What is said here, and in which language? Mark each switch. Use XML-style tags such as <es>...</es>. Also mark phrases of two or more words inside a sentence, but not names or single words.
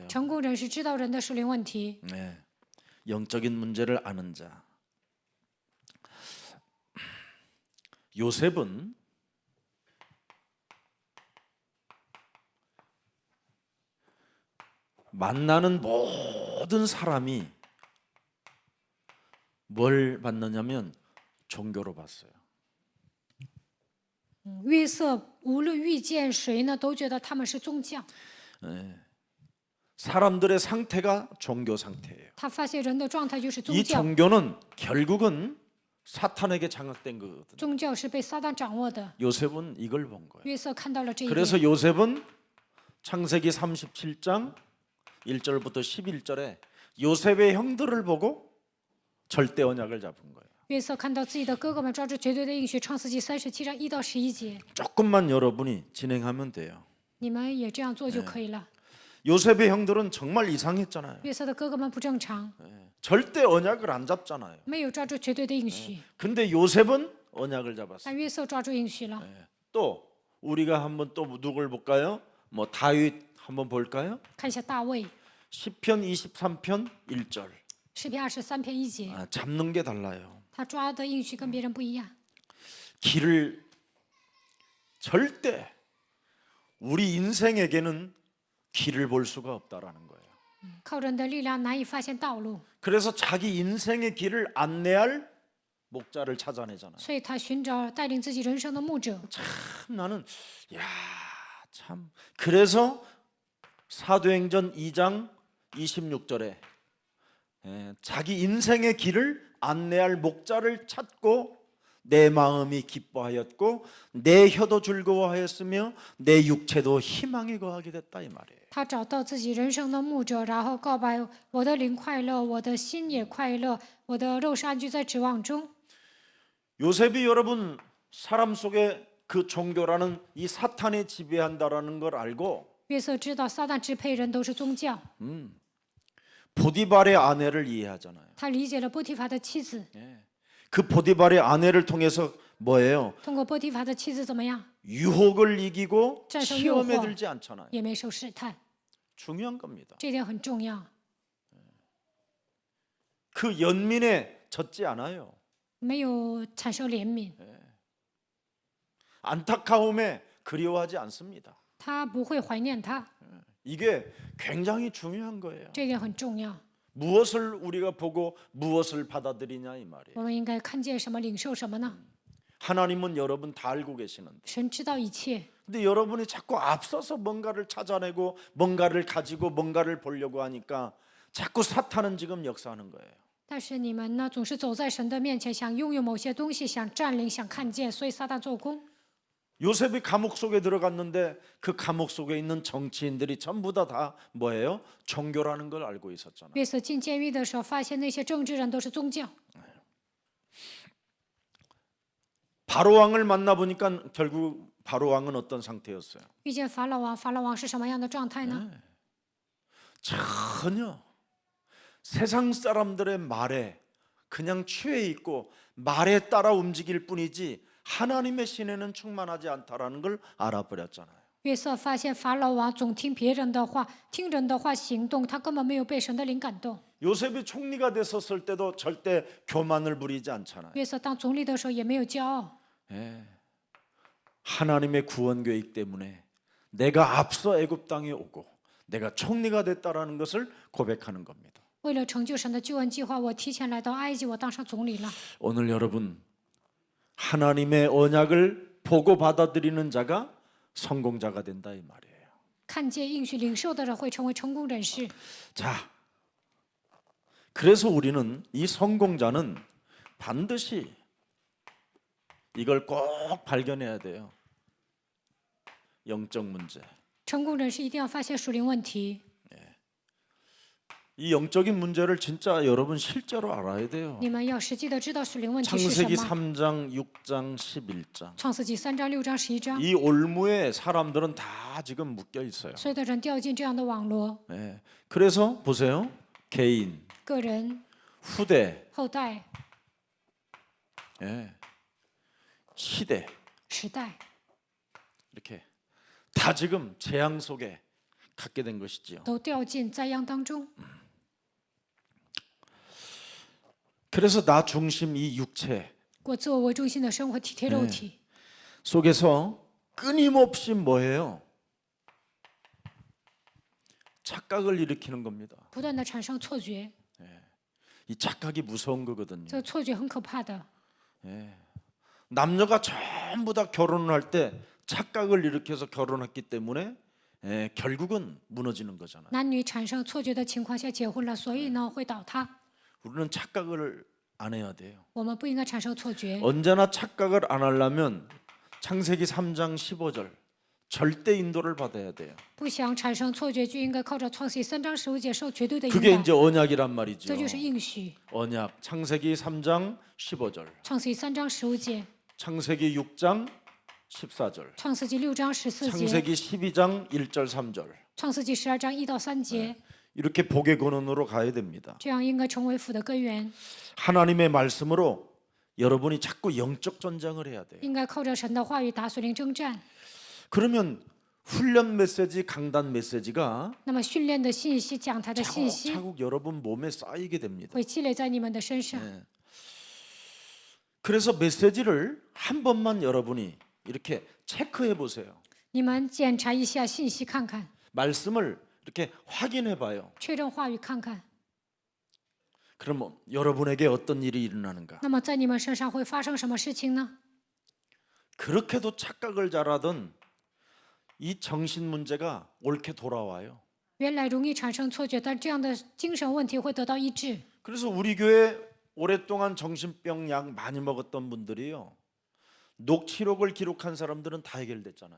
<zh>成功人士知道人的属灵问题，</zh> <ko>네, 영적인 문제를 아는 자. 요셉은 만나는 모든 사람이 뭘 받느냐면 종교로 봤어요.</ko> <zh>约瑟无论遇见谁呢，都觉得他们是宗教。</zh> <ko>사람들의 상태가 종교 상태예요.</ko> <zh>他发现人的状态就是宗</zh> <ko>이</ko> <zh>教，</zh> <ko>종교는 결국은 사탄에게 장악된 거거든요.</ko> <zh>宗教是被撒旦掌握的。</zh> <ko>요셉은 이걸 본 거예요.</ko> <zh>约瑟看到了这一点，</zh> <ko>그래서 요셉은 창세기 37장 1절부터 11절에 요셉의 형들을 보고 절대 언약을 잡은 거예요.</ko> <zh>约瑟看到自己的哥哥们抓住绝对的应许，创世纪37章1到11节，</zh> <ko>조금만 여러분이 진행하면 돼요.</ko> <zh>你们也这样做就可以了。</zh> <ko>요셉의 형들은 정말 이상했잖아요.</ko> <zh>约瑟的哥哥们不正常，</zh> <ko>절대 언약을 안 잡잖아요.</ko> <zh>没有抓住绝对的应许，</zh> <ko>근데 요셉은 언약을 잡았어요.</ko> <zh>但约瑟抓住应许了。</zh> <ko>또 우리가 한번 또 누굴 볼까요? 뭐 다윗 한번 볼까요?</ko> <zh>看一下大卫，</zh> <ko>시편 23편 1절.</ko> <zh>诗篇23篇1节，</zh> <ko>잡는 게 달라요.</ko> <zh>他抓的应许跟别人不一样。</zh> <ko>길을 절대 우리 인생에게는 길을 볼 수가 없다라는 거예요.</ko> <zh>靠人的力量难以发现道路，</zh> <ko>그래서 자기 인생의 길을 안내할 목자를 찾아내잖아요.</ko> <zh>所以他寻找带领自己人生的牧者。</zh> <ko>참 나는 참 그래서 사도행전 2장 26절에 자기 인생의 길을 안내할 목자를 찾고 내 마음이 기뻐하였고 내 혀도 즐거워하였으며 내 육체도 희망에 거하게 됐다 이 말이에요.</ko> <zh>他找到自己人生的牧者，然后告白：我的灵快乐，我的心也快乐，我的肉是安居在指望中。</zh> <ko>요셉이 여러분 사람 속에 그 종교라는 이 사탄이 지배한다라는 걸 알고</ko> <zh>约瑟知道撒旦支配人都是宗教，</zh> <ko>보디발의 아내를 이해하잖아요.</ko> <zh>他理解了波提法的妻子，</zh> <ko>그 보디발의 아내를 통해서 뭐예요?</ko> <zh>通过波提法的妻子怎么样？</zh> <ko>유혹을 이기고</ko> <zh>战胜</zh> <ko>시험에</ko> <zh>诱惑。</zh> <ko>들지 않잖아요.</ko> <zh>也没受试探，</zh> <ko>중요한 겁니다.</ko> <zh>这点很重要。</zh> <ko>그 연민에 젖지 않아요.</ko> <zh>没有产生怜悯，</zh> <ko>안타까움에 그리워하지 않습니다.</ko> <zh>他不会怀念他，</zh> <ko>이게 굉장히 중요한 거예요.</ko> <zh>这点很重要。</zh> <ko>무엇을 우리가 보고 무엇을 받아들이냐 이 말이에요.</ko> <zh>我们应该看见什么，领受什么呢？</zh> <ko>하나님은 여러분 다 알고 계시는데</ko> <zh>神知道一切，</zh> <ko>근데 여러분이 자꾸 앞서서 뭔가를 찾아내고 뭔가를 가지고 뭔가를 보려고 하니까 자꾸 사탄은 지금 역사하는 거예요.</ko> <zh>但是你们呢，总是走在神的面前，想拥有某些东西，想占领，想看见，所以撒旦做工。</zh> <ko>요셉이 감옥 속에 들어갔는데 그 감옥 속에 있는 정치인들이 전부 다 뭐예요? 종교라는 걸 알고 있었잖아요.</ko> <zh>约瑟进监狱的时候，发现那些政治人都是宗教。</zh> <ko>바로 왕을 만나 보니까 결국 바로 왕은 어떤 상태였어요?</ko> <zh>遇见法老王，法老王是什么样的状态呢？</zh> <ko>전혀 세상 사람들의 말에 그냥 취해 있고 말에 따라 움직일 뿐이지 하나님의 신에는 충만하지 않다라는 걸 알아버렸잖아요.</ko> <zh>约瑟发现法老王总听别人的话，听人的话行动，他根本没有被神的灵感动。</zh> <ko>요셉이 총리가 됐었을 때도 절대 교만을 부리지 않잖아요.</ko> <zh>约瑟当总理的时候也没有骄傲，</zh> <ko>하나님의 구원 계획 때문에 내가 앞서 애굽 땅에 오고 내가 총리가 됐다라는 것을 고백하는 겁니다.</ko> <zh>为了成就神的救恩计划，我提前来到埃及，我当上总理了。</zh> <ko>오늘 여러분 하나님의 언약을 보고 받아들이는 자가 성공자가 된다 이 말이에요.</ko> <zh>看见应许领受的人会成为成功人士。</zh> <ko>자, 그래서 우리는 이 성공자는 반드시 이걸 꼭 발견해야 돼요. 영적 문제.</ko> <zh>成功人士一定要发现属灵问题。</zh> <ko>이 영적인 문제를 진짜 여러분 실제로 알아야 돼요.</ko> <zh>你们要实际的知道属灵问题是什</zh> <ko>창세기</ko> <zh>么。</zh> <ko>3장, 6장, 11장.</ko> <zh>创世纪3章、6章、11章，</zh> <ko>이 올무에 사람들은 다 지금 묶여 있어요.</ko> <zh>所有的人掉进这样的网络，</zh> <ko>네. 그래서 보세요. 개인,</ko> <zh>个人、</zh> <ko>후대,</ko> <zh>后代、</zh> <ko>예. 시대</ko> <zh>时代，</zh> <ko>이렇게 다 지금 재앙 속에 갖게 된 것이지요.</ko> <zh>都掉进灾殃当中。</zh> <ko>그래서 나 중심 이 육체</ko> <zh>过自我为中心的生活，体贴肉体，</zh> <ko>속에서 끊임없이 뭐예요? 착각을 일으키는 겁니다.</ko> <zh>不断的产生错觉，</zh> <ko>이 착각이 무서운 거거든요.</ko> <zh>这个错觉很可怕的。</zh> <ko>남녀가 전부 다 결혼을 할 때 착각을 일으켜서 결혼했기 때문에 결국은 무너지는 거잖아요.</ko> <zh>男女产生错觉的情况下结婚了，所以呢会倒塌。</zh> <ko>우리는 착각을 안 해야 돼요.</ko> <zh>我们不应该产生错觉。</zh> <ko>언제나 착각을 안 하려면 창세기 3장 15절 절대 인도를 받아야 돼요.</ko> <zh>不想产生错觉，就应该靠着创世记3章15节受绝对的引</zh> <ko>그게</ko> <zh>导。</zh> <ko>이제 언약이란 말이죠.</ko> <zh>这就是应许。</zh> <ko>언약 창세기 3장 15절</ko> <zh>创世记3章15节，</zh> <ko>창세기 6장 14절</ko> <zh>创世纪6章14节，</zh> <ko>창세기 12장 1절 3절</ko> <zh>创世纪12章1到3节，</zh> <ko>이렇게 복의 근원으로 가야 됩니다.</ko> <zh>这样应该成为福的根源。</zh> <ko>하나님의 말씀으로 여러분이 자꾸 영적 전쟁을 해야 돼요.</ko> <zh>应该靠着神的话语打属灵征战。</zh> <ko>그러면 훈련 메시지, 강단 메시지가</ko> <zh>那么训练的信息、讲台的信息</zh> <ko>차곡차곡 여러분 몸에 쌓이게 됩니다.</ko> <zh>会积累在你们的身上。</zh> <ko>그래서 메시지를 한 번만 여러분이 이렇게 체크해 보세요.</ko> <zh>你们检查一下信息，看看，</zh> <ko>말씀을 이렇게 확인해 봐요.</ko> <zh>确认话语，看看。</zh> <ko>그러면 여러분에게 어떤 일이 일어나는가?</ko> <zh>那么在你们身上会发生什么事情呢？</zh> <ko>그렇게도 착각을 잘하던 이 정신 문제가 옳게 돌아와요.</ko> <zh>原来容易产生错觉，但这样的精神问题会得到医治。</zh> <ko>그래서 우리 교회 오랫동안 정신병 약 많이 먹었던 분들이요. 녹취록을 기록한 사람들은 다 해결됐잖아요.</ko>